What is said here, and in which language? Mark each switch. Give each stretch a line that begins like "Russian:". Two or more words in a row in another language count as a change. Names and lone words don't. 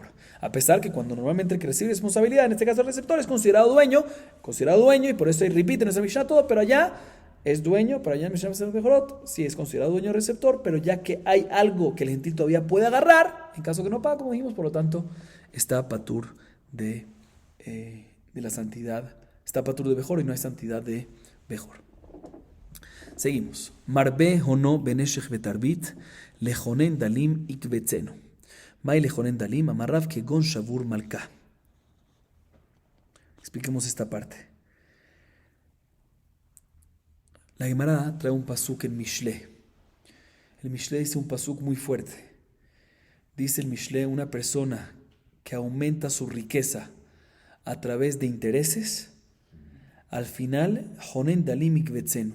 Spanish: A pesar que cuando normalmente el que recibe responsabilidad, en este caso el receptor, es considerado dueño y por eso ahí repite en esa Mishnah todo, pero allá es dueño, pero allá en Mishnah Bejorot sí es considerado dueño receptor, pero ya que hay algo que el gentil todavía puede agarrar, en caso que no paga, como dijimos, por lo tanto está patur de la santidad, está patur de Bejor y no hay santidad de Bejor. Seguimos.
Hebrew: מרבה הונו בנשך בתרבית לחונן דלים יקבצנו.
Aramaic: מאי לחונן דלים אמר רב כגון שבור מלכא.
Spanish: Expliquemos esta parte. La Gemara trae un pasuk en Mishle. El Mishle dice un pasuk muy fuerte. Dice el Mishle, una persona que aumenta su riqueza a través de intereses, al final,
Hebrew: חונן דלים יקבצנו.